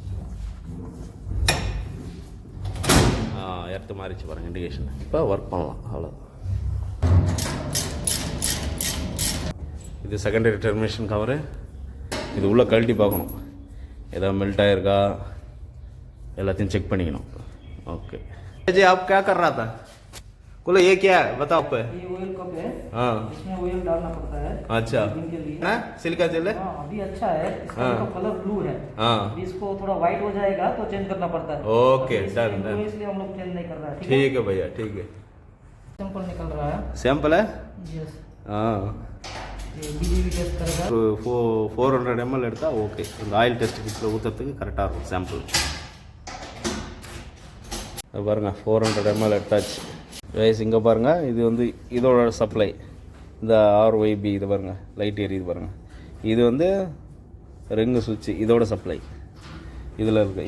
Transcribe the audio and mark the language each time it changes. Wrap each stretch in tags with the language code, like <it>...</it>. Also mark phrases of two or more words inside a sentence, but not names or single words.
<ta>எர்த்து மாறிச்சு பாருங்கள் இண்டிகேஷன். இப்போ ஒர்க் பண்ணலாம். அவ்வளோ. இது</ta> <en>secondary termination cover.</en> <ta>இது உள்ளே கழட்டி பார்க்கணும், ஏதாவது மெல்ட் ஆகிருக்கா எல்லாத்தையும் செக் பண்ணிக்கணும்.</ta> <hi>ஓகே जी, आप क्या कर रहा था? बोलो ये क्या है, बताओ आप। ये</hi> <en>oil cup</en> <hi>है। हाँ, इसमें ऑयल डालना पड़ता है। अच्छा के लिए ना, सिलिका जेल है। हाँ, अभी अच्छा है। इसका</hi> <en>colour blue</en> <hi>है। हाँ, अभी इसको थोड़ा व्हाइट हो जाएगा तो चेंज करना पड़ता है।</hi> <en>okay, done done.</en> <hi>इसलिए हम लोग चेंज नहीं कर रहा है। ठीक है भैया, ठीक है। सैंपल निकल रहा है। सैंपल है। यस। हाँ, ये बीजीवी टेस्ट करेगा।</hi> <ta>400 ml எடுத்தா ஓகே. இந்த</ta> <en>oil test kit</en> <ta>ஊத்துறதுக்கு கரெக்டாக இருக்கும் சாம்பிள். பாருங்கள், 400 ml எடுத்தாச்சு. ரைஸ் இங்கே பாருங்கள். இது வந்து இதோட சப்ளை. இந்த RYB இது பாருங்கள், லைட் எரியுது பாருங்கள். இது வந்து</ta> <en>ring switch,</en> <ta>இதோட சப்ளை இதில் இருக்குது.</ta>